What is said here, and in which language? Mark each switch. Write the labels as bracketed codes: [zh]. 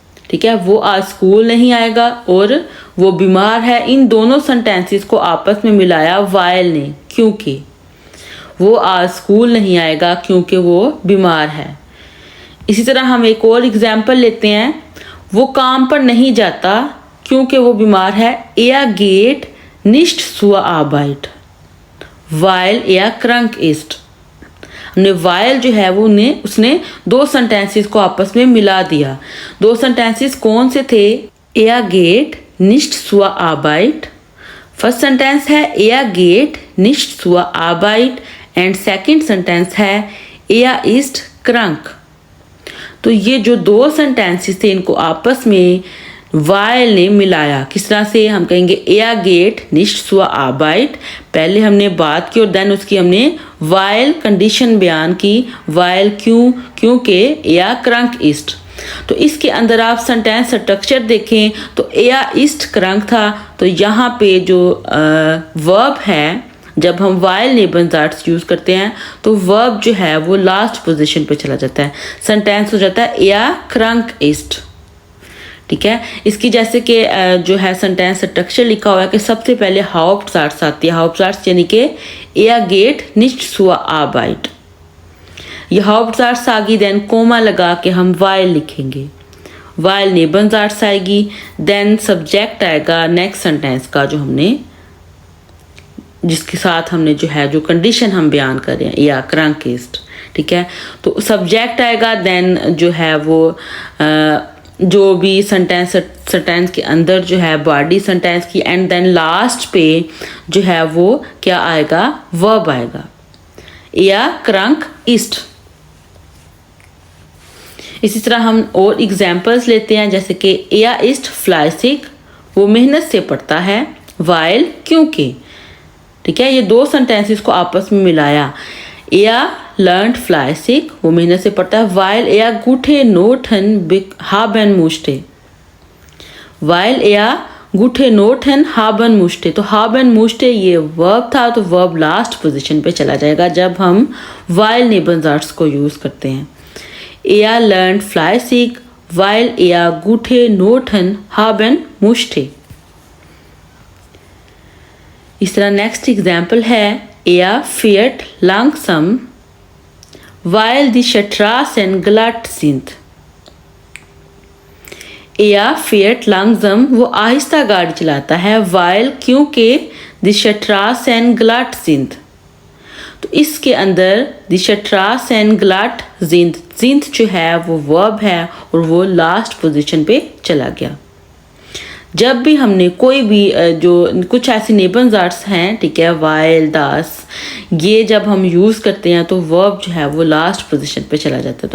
[hi] ठीक है, वो आज स्कूल नहीं आएगा और वो बीमार है, इन दोनों सेंटेंसेस को आपस में मिलाया वाइल ने, क्योंकि वो आज स्कूल नहीं आएगा क्योंकि वो बीमार है। इसी तरह हम एक और एग्जाम्पल लेते हैं, वो काम पर नहीं जाता क्योंकि वो बीमार है। [de] Er geht nicht zur Arbeit weil er krank ist। [hi] हमने वाइल जो है वो उसने दो सेंटेंसेस को आपस में मिला दिया। दो सेंटेंसेस कौन से थे? [de] Er geht nicht zur Arbeit, [hi] first sentence है [de] Er geht nicht zur Arbeit [hi] and second sentence है [de] Er ist krank। [hi] तो ये जो दो सेंटेंसेस थे इनको आपस में वाइल ने मिलाया। किस तरह से? हम कहेंगे [de] Er geht nicht zur Arbeit, [hi] पहले हमने बात की और देन उसकी हमने वाइल कंडीशन बयान की। वाइल क्योंकि [de] Er krank ist। [hi] तो इसके अंदर आप सेंटेंस स्ट्रक्चर देखें तो [de] Er ist krank [hi] था, तो यहाँ पे जो वर्ब है, जब हम वाइल नेबनज़ार्ट्स यूज़ करते हैं तो वर्ब जो है वो लास्ट पोजीशन पे चला जाता है, सेंटेंस हो जाता है [de] Er krank ist। [hi] ठीक है, इसकी जैसे कि जो है सेंटेंस स्ट्रक्चर लिखा हुआ है कि सबसे पहले हाउप्टज़ार्ट्स आती है। हाउप्टज़ार्ट्स यानी कि [de] Er geht nicht zur Arbeit, [hi] ये हाउप्टज़ार्ट्स आ गई, देन कोमा लगा के हम वाइल लिखेंगे। वाइल नेबनज़ार्ट्स आएगी, देन सब्जेक्ट आएगा नेक्स्ट सेंटेंस का जो हमने जिसके साथ हमने जो है जो कंडीशन हम बयान कर रहे हैं [de] Er krank ist। [hi] ठीक है, तो सब्जेक्ट आएगा, देन जो है वो जो भी सेंटेंस के अंदर जो है बॉडी सेंटेंस की, एंड देन लास्ट पे जो है वो क्या आएगा? वर्ब आएगा [de] Er krank ist। [hi] इसी तरह हम और एग्जांपल्स लेते हैं, जैसे कि [de] Er ist fleißig, [hi] वो मेहनत से पढ़ता है, while क्योंकि। ठीक है, ये दो सेंटेंसेस को आपस में मिलाया। [de] Er lernt fleißig, [hi] वो मेहनत से पढ़ता है, [de] while er gute Noten haben musste। while er gute Noten haben musste, [hi] तो [de] haben musste [hi] ये वर्ब था, तो वर्ब लास्ट पोजीशन पे चला जाएगा जब हम while नेबनज़ार्ट्स को यूज़ करते हैं। [de] Er lernt fleißig, weil er gute Noten haben musste। [hi] इस तरह नेक्स्ट एग्जाम्पल है [de] Er fährt langsam, weil die Straßen glatt sind। Er fährt langsam, [hi] वो आहिस्ता गाड़ी चलाता है, [de] weil [hi] क्योंकि [de] die Straßen glatt sind। [hi] तो इसके अंदर [de] die Straßen glatt sind [hi] जो है वो वर्ब है और वो लास्ट पोजीशन पे चला गया। जब भी हमने कोई भी जो कुछ ऐसी नेबनज़ार्ट्स हैं, ठीक है, वाइल दास, ये जब हम यूज़ करते हैं तो वर्ब जो है वो लास्ट पोजीशन पे चला जाता है।